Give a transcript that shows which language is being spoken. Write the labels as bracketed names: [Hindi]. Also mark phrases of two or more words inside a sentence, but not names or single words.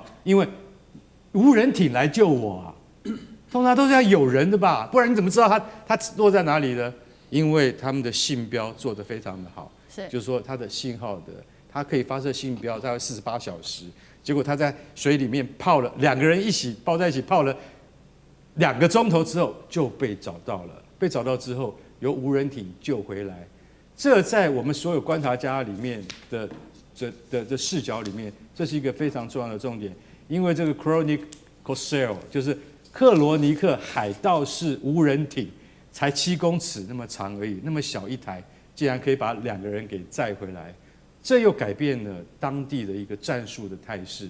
[Chinese] 因為無人艇來救我通常都是要有人的吧，不然你怎麼知道他落在哪裡呢？因為他們的信標做得非常的好，就是說他的信號他可以發射信標大概48小時，結果他在水裡面泡了2個人一起抱在一起泡了 2個鐘頭之後就被找到了，被找到之後由無人艇救回來。這在我們所有觀察家裡面的視角裡面，這是一個非常重要的重點。因為這個 Chronic Corsair 就是克羅尼克海盜式無人艇，才7公尺那麼長而已，那麼小一台，竟然可以把2個人給載回來，這又改變了當地的一個戰術的態勢。